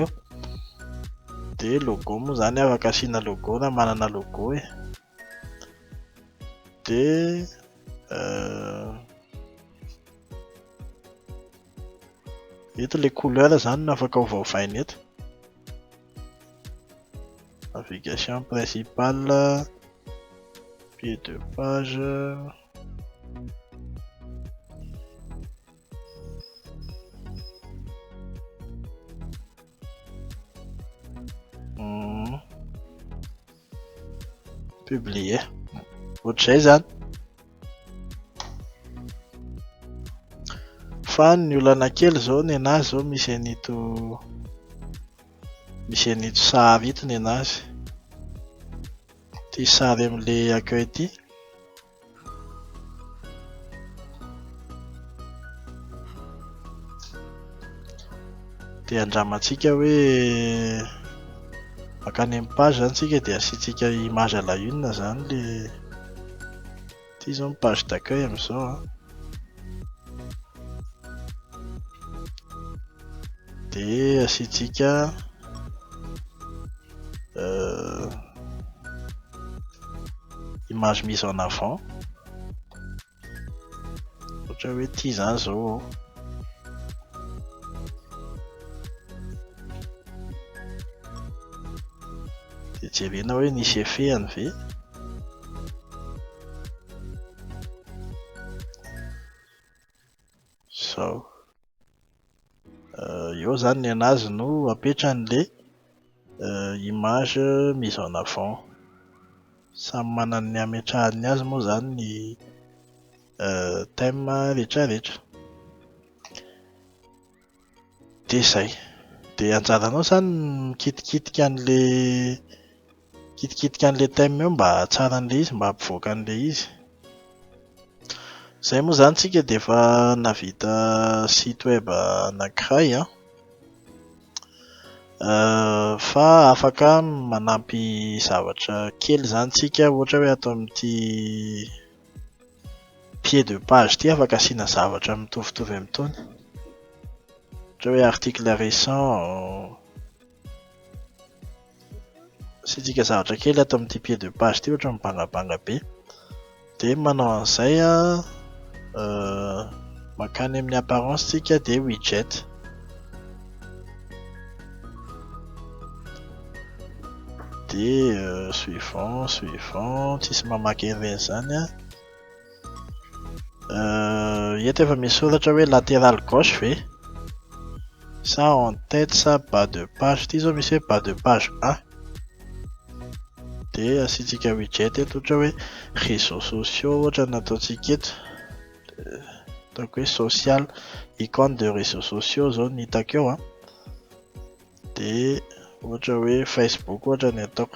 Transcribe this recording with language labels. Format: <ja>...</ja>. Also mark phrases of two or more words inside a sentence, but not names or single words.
<mg>De logo moa zany afaka asiana logo na manana logo e. De eto le couleur zany no afaka ovaovaina eto.</mg> <fr>Navigation principale, pied de page.</fr> <mg>Publier. Ohatr'izay zany. Fa ny olana kely zao ny anazy zao misy an'ito sary ito ny anazy. Ty sary amin'le accueil ty. De andramantsika hoe makany amin'ny page zany tsika de asiantsika</mg> <fr>image à la une</fr> <mg>zany le. Ty zao ny</mg> <fr>page d'accueil</fr> <mg>amin'izao. De asiantsika</mg> <fr>image mise en avant.</fr> <mg>Ohatra hoe ty zany zao. De jerena hoe nisy efehany ve. Zao. Eo zany ny anazy no apetran'le</mg> <fr>image mise en avant.</fr> <mg>Samy manana ny ametrahany azy moa zany ny thème rehetrarehetra. De zay. De anjaranao zany mikitikitika an'le thème eo mba tsara an'le izy, mba hampivoaka an'le izy. Zay moa zany tsika de efa navita</mg> <fr>site web</fr> <mg>anankiray fa afaka manampy zavatra kely zany tsika, ohatra hoe atao amin'ity</mg> <fr>pied de page</fr> <mg>ty afaka asiana zavatra mitovitovy amin'itony. Ohatra hoe</mg> <fr>article récent.</fr> <mg>Asiantsika zavatra kely atao amin'ity</mg> <fr>pied de page</fr> <mg>ty ohatra mibangabanga be. De manao an'izay makany amin'ny apparence tsika de widget. De suivant tsisy mamaky ireny zany eto efa misy soratra hoe</mg> <fr>latéral gauche</fr> <mg>ve sa</mg> <fr>en tête</fr> <mg>sa</mg> <fr>bas de page.</fr> <mg>Ty zao misy hoe</mg> <fr>bas de page</fr> <mg>1. De asiantsika widget eto ohatra hoe</mg> <fr>réseaux sociaux</fr> <mg>ohatra nataontsika eto. Ataoko hoe social,</mg> <fr>icône de réseaux sociaux</fr> <mg>zao ny hitako eo de ohatra hoe Facebook ohatra ny ataoko.</mg>